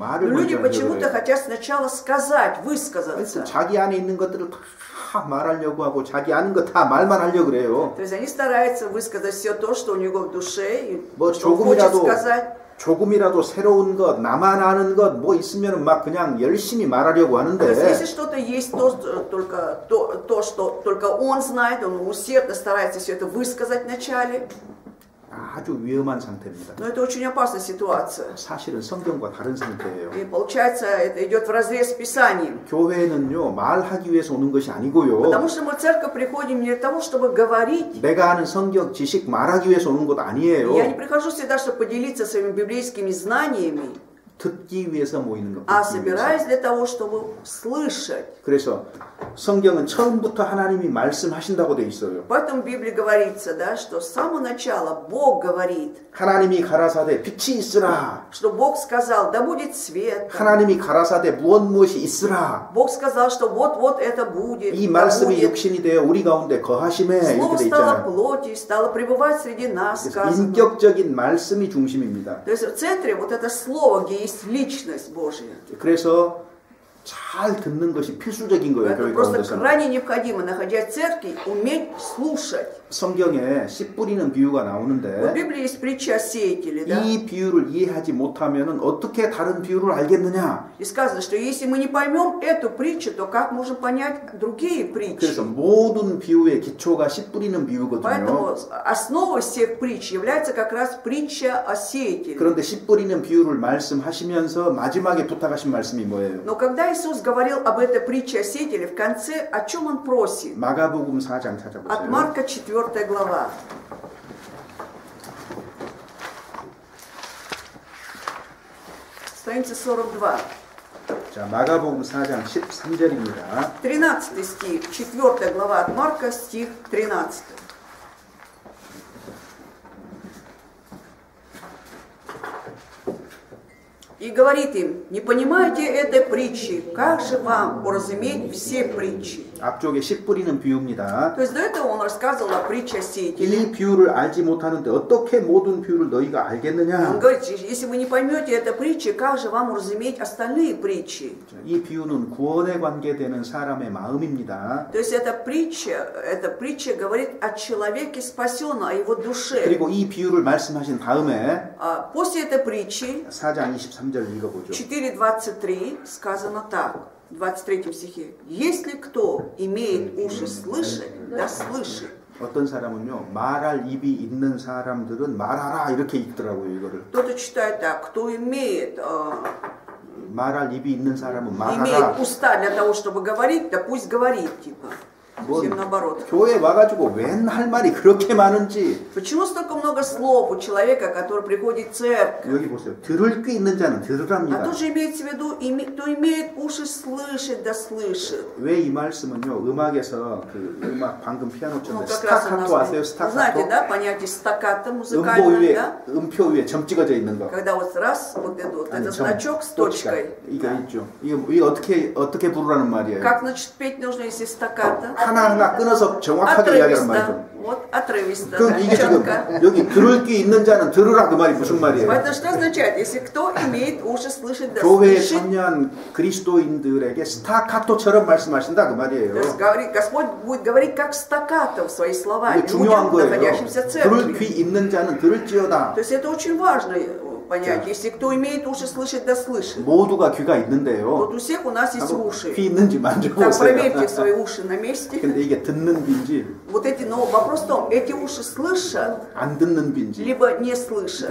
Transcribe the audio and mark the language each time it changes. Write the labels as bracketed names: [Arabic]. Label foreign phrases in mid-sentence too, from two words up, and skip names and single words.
[Korean] 말을 [Russian] Но люди [Korean] 먼저 하려고 [Russian] почему-то [Korean] 그래요. [Russian] хотят сначала сказать, [Korean] 하여튼 [Russian] высказаться. [Korean] 자기 안에 있는 것들을 다 말하려고 하고 자기 아는 거 다 말만 하려고 그래요. [Russian] То есть они стараются высказать все то, что у него в душе, и [Korean] 뭐 [Russian] что он хочет [Korean] 조금이라도 [Russian] сказать. [Korean] 조금이라도 새로운 것, 나만 아는 것 뭐 있으면 막 그냥 열심히 말하려고 [Russian] То есть если [Korean] 하는데 [Russian] что-то есть, то, что только он знает, он усердно старается все это высказать вначале. [Korean] 아주 위험한 상태입니다. [Russian] Но это очень опасная ситуация. [Korean] 사실은 성경과 다른 상태예요. [Russian] И получается, это идет вразрез с Писанием. [Korean] 교회는요, 말하기 위해서 오는 것이 아니고요. [Russian] Потому что мы в церковь приходим не для того, чтобы говорить. [Korean] 내가 아는 성경 지식 말하기 위해서 오는 것 아니에요. [Russian] Я не прихожу сюда, чтобы поделиться своими библейскими знаниями, [Korean] 듣기 위해서 모이는 것. [Russian] а собираюсь для того, чтобы слышать. [Korean] 그래서 성경은 처음부터 하나님이 말씀하신다고 돼 있어요. [Russian] Поэтому в Библии говорится, да, что с самого начала Бог говорит, [Korean] 하나님이 가라사대 빛이 있으라. [Russian] что Бог сказал, да будет свет. [Korean] 하나님이 가라사대 무엇이 있으라. [Russian] Бог сказал, что вот-вот это будет. [Korean] 이 [Russian] да [Korean] 말씀이 [Russian] будет. [Korean] 육신이 되어 우리 가운데 거하심에 [Russian] Слово [Korean] 이렇게 돼 [Russian] стало [Korean] 있잖아요. [Russian] плотью, стало пребывать среди нас, [Korean] 그래서 [Russian] сказано. [Korean] 인격적인 말씀이 중심입니다. [Russian] То есть в центре вот это слово, где есть личность Божья. [Korean] 그래서 잘 듣는 것이 필수적인 거예요. [Russian] Это [Korean] 교회 [Russian] просто [Korean] 가운데서는. [Russian] крайне необходимо, находясь в церкви, уметь слушать. [Korean] 성경에 씨 뿌리는 비유가 [Russian] В [Korean] 나오는데 [Russian] Библии есть притча о сеятеле, да? [Korean] 이 비유를 이해하지 못하면 어떻게 다른 비유를 알겠느냐? [Russian] И сказано, что если мы не поймем эту притчу, то как можем понять другие притчи? [Korean] 그래서 모든 비유의 기초가 씨 뿌리는 비유거든요. [Russian] Поэтому основой всех притч является как раз притча о сеятеле. [Korean] 그런데 씨 뿌리는 비유를 말씀하시면서 마지막에 부탁하신 말씀이 뭐예요? [Russian] Но когда Иисус говорил об этой притче о сеятеле, в конце о чем Он просит? [Korean] 마가복음 4장 [Russian] От [Korean] 찾아보세요. [Russian] Марка 4 глава. Страница 42. [Korean] 자, 마가복음 4장 13절입니다. [Russian] 13 стих, 4 глава от Марка, стих 13. И говорит им, не понимаете этой притчи, как же вам уразуметь все притчи? [Korean] 앞쪽에 씨 뿌리는 비유입니다. [Russian] То есть до этого он рассказывал о притче о сеятеле. [Korean] 이 비유를 알지 못하는데 어떻게 모든 비유를 너희가 [Russian] Он [Korean] 알겠느냐? [Russian] говорит, если вы не поймете этой притчи, как же вам уразуметь остальные притчи? [Korean] 이 비유는 구원에 관계되는 사람의 마음입니다. [Russian] То есть эта притча говорит о человеке спасенном, о его душе. [Korean] 그리고 이 비유를 말씀하신 다음에 [Russian] После этой притчи [Korean] 4장 23절 읽어보죠. [Russian] 4.23 сказано так, в 23 стихе. Если кто имеет уши слышать, да слышит. [Korean] 어떤 사람은요, 말할 입이 있는 사람들은 말하라 이렇게 읽더라고요, 이거를. [Russian] Кто-то читает так, кто имеет [Korean] 말할 입이 있는 사람은 말하라. [Russian] уста для того, чтобы говорить, да пусть говорит, типа. [Korean] 뭐, [Russian] Совсем наоборот. [Korean] 교회 와가지고 웬 할 말이 그렇게 많은지. [Russian] Почему столько много слов у человека, который приходит в церковь? [Korean] 여기 보세요. 들을 귀 있는 자는 [Russian] А [Korean] 들으랍니다. [Russian] тут же имеется в виду, кто имеет уши слышать, да слышит. [Korean] 왜 이 말씀은요, 음악에서 그 음악 방금 피아노 [Russian] Ну, [Korean] 쳤는데 [Russian] как раз у нас, [Korean] 스타카토 아세요? [Russian] знаете, [Korean] 스타카토? [Russian] да, понятие стаккато [Korean] 음보 [Russian] музыкальное, [Korean] 위에, [Russian] да? [Korean] 음표 위에 점 찍어져 있는 거. [Russian] Когда вот раз, вот этот [Korean] 아니, [Russian] значок с точка. точкой. [Korean] 이거 있죠. 이거 어떻게 부르라는 말이에요. [Russian] Как, значит, петь нужно, если стаккато? [Korean] 하나하나 끊어서 정확하게 이야기하는 말이죠. [Russian] Отрывисто. Вот, отрывисто, [Korean] 그럼 [Russian] да, [Korean] 이게 지금 [Russian] четко. [Korean] 여기 들을 귀 있는 자는 들으라 그 말이 무슨 말이에요? [Russian] Поэтому что означает? Если кто имеет уши слышать, да [Korean] 교회에 [Russian] слышит. [Korean] 참여한 그리스도인들에게 스타카토처럼 말씀하신다 그 말이에요. [Russian] То есть Господь будет говорить как стаккато в свои слова [Korean] 이게 중요한 [Russian] людям, [Korean] 거예요. [Russian] находящимся в [Korean] 들을 귀 [Russian] церкви. [Korean] 있는 자는 들을지어다. [Russian] То есть это очень важно понять. Если кто имеет уши слышать, да слышит. [Korean] 모두가 귀가 있는데요. [Russian] Вот у всех у нас есть [Korean] 한번 [Russian] уши. [Korean] 귀 있는지 [Russian] Так, [Korean] 만져보세요. [Russian] проверьте свои уши на месте. [Korean] 근데 이게 듣는 귀인지 [Russian] Вот эти, но вопрос в том, эти уши слышат, [Korean] 안 듣는 귀인지. [Russian] либо не слышат.